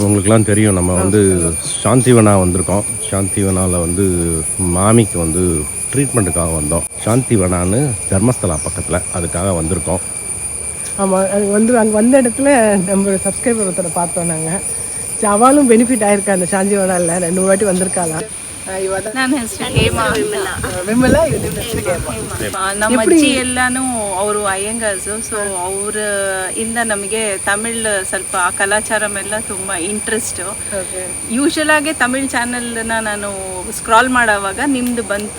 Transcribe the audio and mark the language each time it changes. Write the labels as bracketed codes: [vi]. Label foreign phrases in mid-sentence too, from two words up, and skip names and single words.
[ta] உங்களுக்குலாம் தெரியும், நம்ம வந்து சாந்திவனா வந்திருக்கோம். சாந்திவனாவில் வந்து மாமிக்கு வந்து ட்ரீட்மெண்ட்டுக்காக வந்தோம். சாந்திவனான்னு தர்மஸ்தலா பக்கத்தில், அதுக்காக வந்திருக்கோம். ஆமாம், அது வந்து அங்கே வந்த இடத்துல நம்ம சப்ஸ்கிரைபர் ஒருத்தரை பார்த்தோம் நாங்கள். அவளும் பெனிஃபிட் ஆயிருக்கா அந்த சாந்திவனாவில், 2 வாட்டி வந்திருக்காளா. [kn] ನನ್ನ ಹೆಸರು ಹೇಮಾ. ವಿಮಲಾ. ನಮ್ಮ ಅಜ್ಜಿ ಎಲ್ಲಾನು ಅವರು ಅಯ್ಯಂಗಾರ್ಸು. ಸೊ ಅವ್ರ ಇಂದ ನಮಗೆ ತಮಿಳ್ ಸ್ವಲ್ಪ ಕಲಾಚಾರ ಎಲ್ಲ ತುಂಬ ಇಂಟ್ರೆಸ್ಟು. ಯೂಶಲ್ ಆಗಿ ತಮಿಳ್ ಚಾನೆಲ್ನ ನಾನು ಸ್ಕ್ರಾಲ್ ಮಾಡೋವಾಗ ನಿಮ್ದು ಬಂತು.